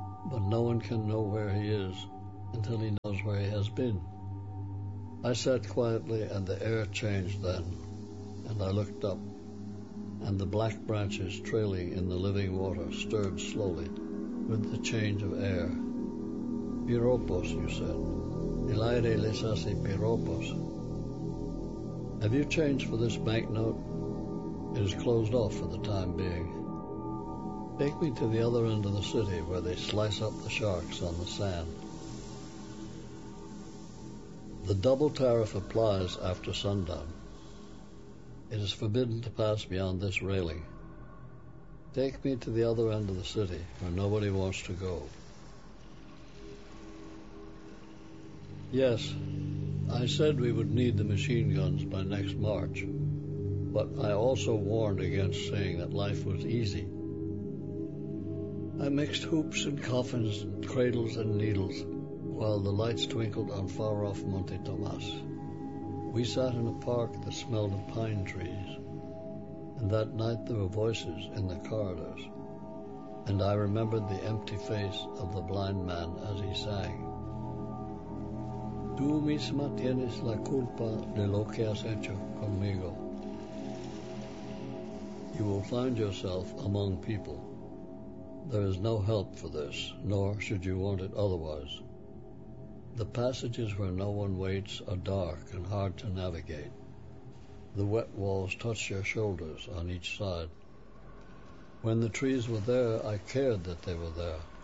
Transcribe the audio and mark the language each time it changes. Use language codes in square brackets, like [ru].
[en] But no one can know where he is until he knows where he has been. I sat quietly and the air changed then, and I looked up, and the black branches trailing in the living water stirred slowly with the change of air. Piropos, you said. [es] El aire les hace piropos. [en] Have you changed for this banknote? It is closed off for the time being. Take me to the other end of the city where they slice up the sharks on the sand. The double tariff applies after sundown. It is forbidden to pass beyond this railing. Take me to the other end of the city where nobody wants to go. Yes, I said we would need the machine guns by next March, but I also warned against saying that life was easy. I mixed hoops and coffins and cradles and needles while the lights twinkled on far-off Monte Tomas. We sat in a park that smelled of pine trees, and that night there were voices in the corridors, and I remembered the empty face of the blind man as he sang. [es] Tú misma tienes la culpa de lo que has hecho conmigo. [en] You will find yourself among people. There is no help for this, nor should you want it otherwise. The passages where no one waits are dark and hard to navigate. The wet walls touch your shoulders on each side. When the trees were there, I cared that they were there.